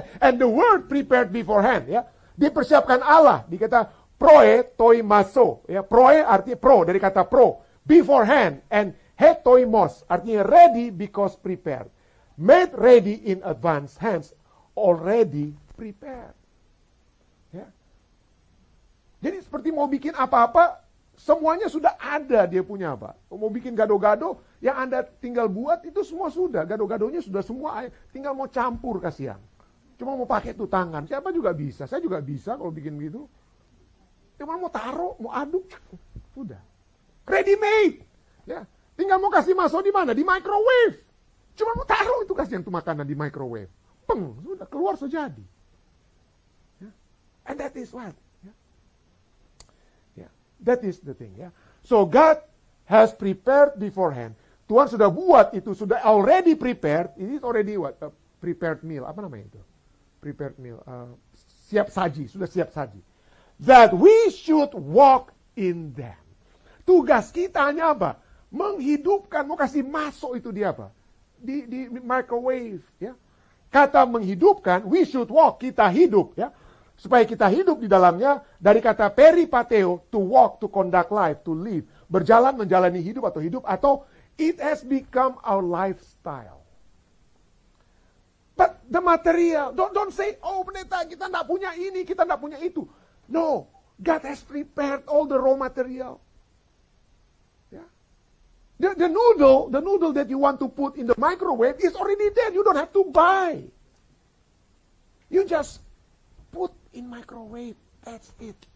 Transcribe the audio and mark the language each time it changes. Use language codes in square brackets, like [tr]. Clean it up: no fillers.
[en] And the word prepared beforehand, ya, [id] dipersiapkan Allah. Dikata proe toimaso, ya, proe artinya pro, dari kata pro, beforehand, and hetoimos artinya [en] ready because prepared. Made ready in advance, hence already prepared. [id] Ya. Jadi seperti mau bikin apa-apa, semuanya sudah ada dia punya apa. Mau bikin gado-gado, yang Anda tinggal buat itu semua sudah. Gado-gadonya sudah semua, tinggal mau campur kasihan. Cuma mau pakai tuh tangan, siapa juga bisa. Saya juga bisa kalau bikin gitu. Cuma mau taruh, mau aduk, sudah. [en] Ready made. [id] Ya. Tinggal mau kasih masuk di mana? Di microwave. Cuma mau taruh itu kasihan tuh makanan di microwave. Peng, sudah keluar sejadi. Ya. [en] And that is what? That is the thing, ya. So God has prepared beforehand. [id] Tuhan sudah buat itu, sudah [en] already prepared. It is already what? A prepared meal. [id] Apa namanya itu? [en] Prepared meal. [id] Siap saji, sudah siap saji. [en] That we should walk in them. [id] Tugas kita hanya apa? Menghidupkan, mau kasih masuk itu di apa? Di microwave, ya. Kata menghidupkan, [en] we should walk, [id] kita hidup, ya. Supaya kita hidup di dalamnya, dari kata peripateo, [en] to walk, to conduct life, to live. [id] Berjalan, menjalani hidup, atau [en] it has become our lifestyle. But the material, don't say, oh [id] pendeta, kita tidak punya ini, kita tidak punya itu. [en] No, God has prepared all the raw material. Yeah. The noodle that you want to put in the microwave is already there. You don't have to buy. You just put in microwave, that's it.